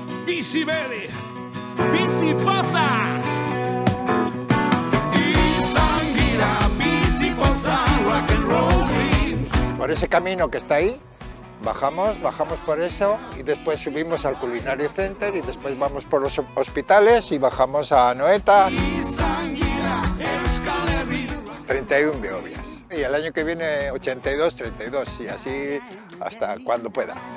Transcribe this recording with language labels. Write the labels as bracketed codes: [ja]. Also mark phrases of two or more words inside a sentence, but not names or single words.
[eu] bizi berri, bizi poza. Izan gira bizi poza, [en] rock and roll. [es] Por ese camino que está ahí, bajamos por eso y después subimos al Culinary Center y después vamos por los hospitales y bajamos a Anoeta. 31 Beobias. Y el año que viene 82, 32 y así hasta cuando pueda.